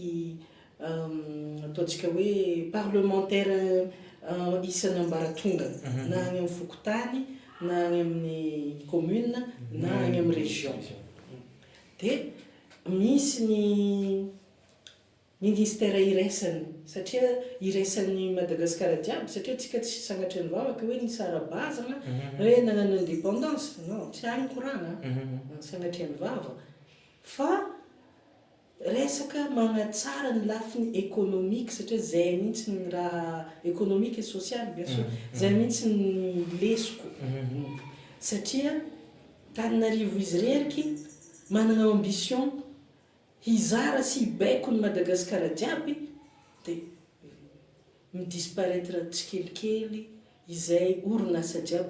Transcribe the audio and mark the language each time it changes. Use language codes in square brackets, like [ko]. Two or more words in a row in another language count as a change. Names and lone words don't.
[mg] ataontsika hoe parlementaire isan'ny ambaratonga na any amin'ny fokotany na any amin'ny commune na any amin'ny région dia misy ny ministère iraisany satria iraisan'ny Madagasikara jiaby satria tsika tsy sanatry ny vavaka hoe nisy ara-bazana hoe nagnano indépendance non tsy any koragna sanatry ny vava fa resaka magnatsara ny lafiny économique satria zay mihitsy ny raha [fr] économique et social bien sûr [mg] zay mihitsy ny lesoko satria Tananarivo izy reriky manana ambition hizara sy hibaiko ny Madagasikara jiaby dia midisparaître tsikelikely izay orinasa jiaby